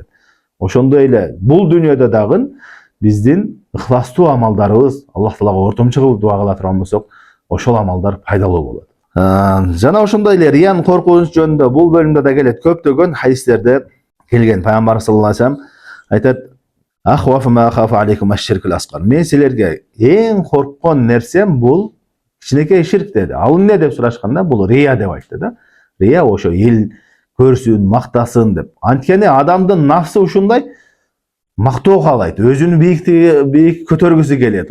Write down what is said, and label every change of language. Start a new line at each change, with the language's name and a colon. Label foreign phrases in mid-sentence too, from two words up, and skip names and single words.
Kyrgyz: Ошондой эле бул дүйнөдө дагы биздин ыхластуу амалдарыбыз Аллах Таалага ортомчу кылып дуа кыла турган болсок, ошол амалдар пайдалуу болот. Жана ошондой эле риянын коркунучу жөнүндө бул бөлүмдө да келет, көптөгөн хадистерде келген.
Arabic: Пайгамбар صلى الله عليه وسلم айтат: "أخوف ما أخاف عليكم الشرك الأصغر."
Kyrgyz: Мен силерге эң корккон нерсем бул кичинекей ширк деди. Ал эмне деп сурашканда, бул рия деп айтты да. Рия ошо эл көрсүн, мактасын деп. Анткени адамдын нафсы ушундай мактоо каалайт, өзүнүн бийик көтөргүсү келет.